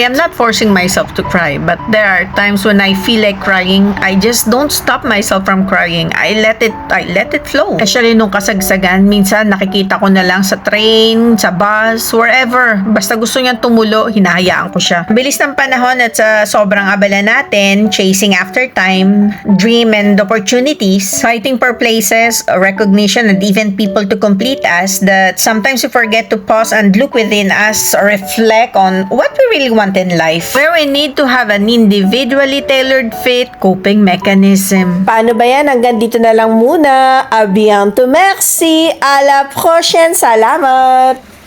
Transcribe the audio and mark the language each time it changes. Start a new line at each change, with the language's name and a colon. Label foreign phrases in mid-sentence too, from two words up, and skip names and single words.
English: I'm not forcing myself to cry, but there are times when I feel like crying, I just don't stop myself from crying. I let it flow. Especially nung
Filipino: kasagsagan, minsan nakikita ko na lang sa train, sa bus, wherever. Basta gusto niyang tumulo, hinahayaan ko siya. Bilis ng panahon at sa sobrang abala natin,
English: chasing after time, dream and opportunities, fighting for places, recognition, and even people to complete us, that sometimes we forget to pause and look within us or reflect on what we really want in life. Where we need to have an individually tailored fit coping mechanism.
Filipino: Paano ba yan? Hanggang dito na lang muna.
French: A bientôt, merci. À la prochaine.
Filipino: Salamat!